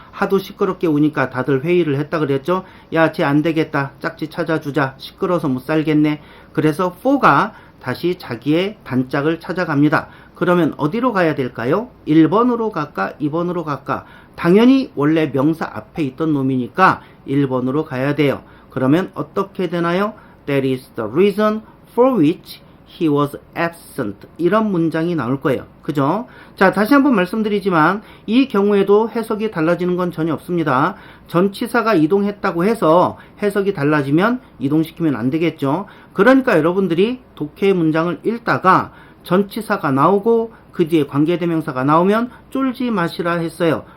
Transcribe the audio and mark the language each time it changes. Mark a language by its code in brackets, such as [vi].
[ko] 하도 시끄럽게 우니까 다들 회의를 했다 그랬죠. 야, 쟤 안 되겠다. 짝지 찾아주자. 시끄러워서 못 살겠네. 그래서 for가 다시 자기의 단짝을 찾아갑니다. 그러면 어디로 가야 될까요? 1번으로 갈까? 2번으로 갈까? 당연히 원래 명사 앞에 있던 놈이니까 1번으로 가야 돼요. 그러면 어떻게 되나요? [en] That is the reason for which he was absent. [ko] 이런 문장이 나올 거예요. 그죠? 자, 다시 한번 말씀드리지만 이 경우에도 해석이 달라지는 건 전혀 없습니다. 전치사가 이동했다고 해서 해석이 달라지면 이동시키면 안 되겠죠. 그러니까 여러분들이 독해 문장을 읽다가 전치사가 나오고 그 뒤에 관계대명사가 나오면 쫄지 마시라 했어요.